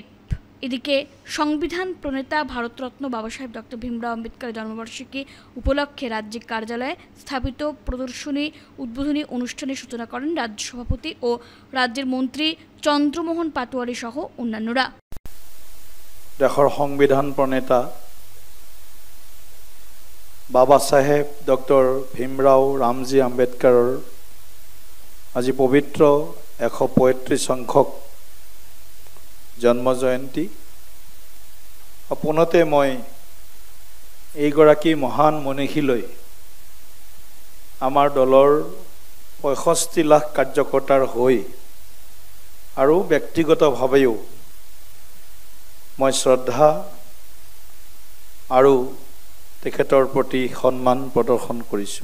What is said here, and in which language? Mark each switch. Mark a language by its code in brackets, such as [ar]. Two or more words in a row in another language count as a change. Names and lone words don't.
[bn] এদিকে সংবিধান প্রণেতা ভারতরত্ন বাবা সাহেব ডক্টর ভীমরাও আম্বেদকরের জন্মবার্ষিকী উপলক্ষে রাজ্যিক কার্যালয়ে স্থাপিত প্রদর্শনী উদ্বোধনী অনুষ্ঠানের সূচনা করেন রাজ্য সভাপতি ও রাজ্যের মন্ত্রী চন্দ্রমোহন পাটোয়ারি সহ অন্যান্যরা। [as] দেশৰ সংবিধান প্ৰণেতা বাবা সাহেব ডক্টর ভীমরাও রামজি আম্বেদকৰৰ আজি পবিত্ৰ 135 সংখ্যক জন্ম জয়ন্তী। পোনতে মই এইগৰাকী মহান মনীষীলৈ আমাৰ দলৰ 65 লাখ কাৰ্যকৰ্তাৰ হৈ আৰু ব্যক্তিগতভাৱেও মই শ্ৰদ্ধা আৰু তেখেতৰ প্ৰতি সন্মান প্ৰদৰ্শন কৰিছোঁ।